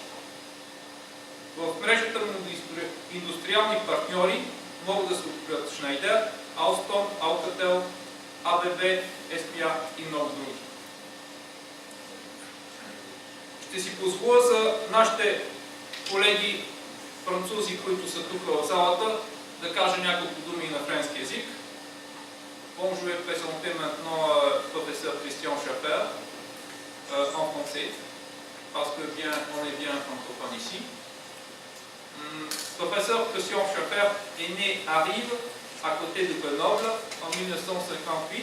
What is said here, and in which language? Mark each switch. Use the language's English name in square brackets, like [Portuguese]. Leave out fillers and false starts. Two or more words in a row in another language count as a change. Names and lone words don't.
[Bulgarian] В мрежата на индустриални партньори могат да се открият Шнайдер, Алстон, Алкател, АББ, СПА и много други. Ще си позволя за нашите колеги французи, които са тук в залата, да кажа няколко думи на френски език. [French] Bon, je vais présenter maintenant professeur Christian Schaffer en français, parce que on est bien francophone ici. Professeur Christian Schaffer est né à Rives, à côté de Grenoble, en 1958.